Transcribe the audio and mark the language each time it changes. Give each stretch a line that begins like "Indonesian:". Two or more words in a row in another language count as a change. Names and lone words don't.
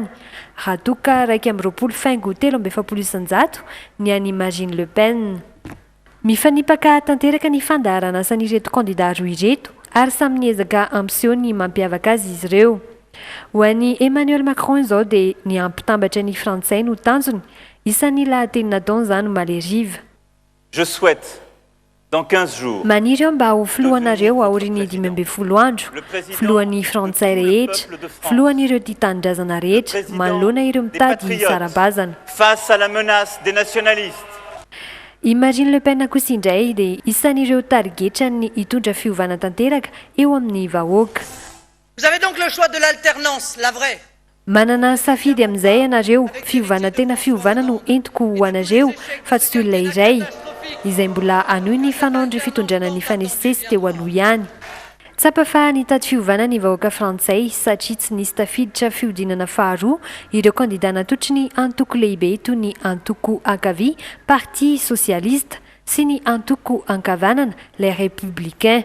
Malagasy: Raha toka 2.7 ny an'i Marine Le Pen. Mifanipaka tanteraka ny fandaharana san'ireto candidat roa ireto ary samy niezaka ampiseho ny mampiavaka azy izy ireo. Ho an'i Emmanuel Macron izao dia ny ampitambatra ny frantsay no tanjony, isan'ny lahateny nataony izany maleriva.
French: Je souhaite dans 15 jours
Malagasy: maniry eo mba ho filohanareo aorian'ny 12 andro, filohan'ny frantsay rehetra, filohan'ireo tia tanindrazana rehetra, manoloana ireo mitady sarabazana.
French: Face à la menace des nationalistes.
Malagasy: I Marine Le Pen kosa indray dia isan'ireo tarigetra ny hitondra fiovana tanteraka eo amin'ny vahoaka.
French: Vous avez donc le choix de l'alternance, la vraie.
Malagasy: Manana safidy amin'izay ianareo, fiovana tena fiovana no entiko ho anareo fa tsy olona iray, izay mbola anohy ny fanaondry fitondrana ny fanesisesy teo aloha ihany. Tsapa fa nitady fiovana ny vahoaka frantsay satria tsy nisy tafiditra fihodinana faharoa ireo candidat natotry ny antoko lehibe toy ny antoko ankavia Parti Socialiste sy ny antoko ankavanana les Républicains.